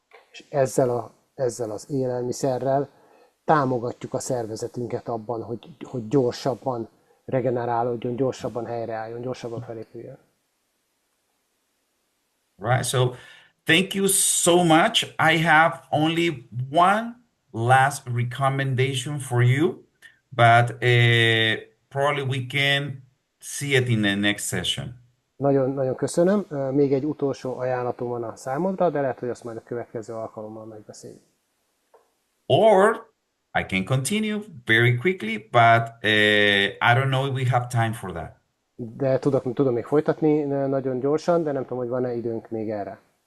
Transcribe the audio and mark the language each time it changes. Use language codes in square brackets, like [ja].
[hu] És ezzel az élelmiszerrel támogatjuk a szervezetünket abban, hogy gyorsabban regenerálódjon, gyorsabban helyreálljon, gyorsabban felépüljön. [en] Right, so thank you so much. I have only one last recommendation for you, but probably we can see it in the next session. [hu] Nagyon, nagyon köszönöm. Még egy utolsó ajánlatom van a számodra, de lehet, hogy azt majd a következő alkalommal megbeszéljük. [en] Or I can continue very quickly, but I don't know if we have time for that. [hu] De tudom még folytatni nagyon gyorsan, de nem tudom, hogy van-e időnk még erre.